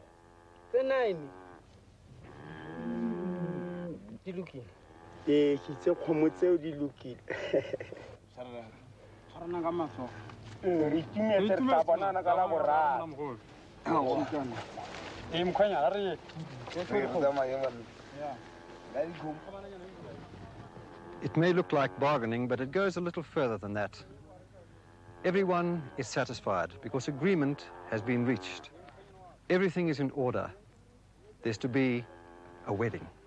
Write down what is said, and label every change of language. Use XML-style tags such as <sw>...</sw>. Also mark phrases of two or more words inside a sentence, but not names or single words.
<tn>tse 9 di lokile. ke tse kgomo tseo di lokile. Tshwarana ka matsogo. Re timetse re tla bonana ka la boraro. Mkhonyana re</tn> <en>It may look like bargaining, but it goes a little further than that. Everyone is satisfied because agreement has been reached. Everything is in order. There's to be a wedding.</en>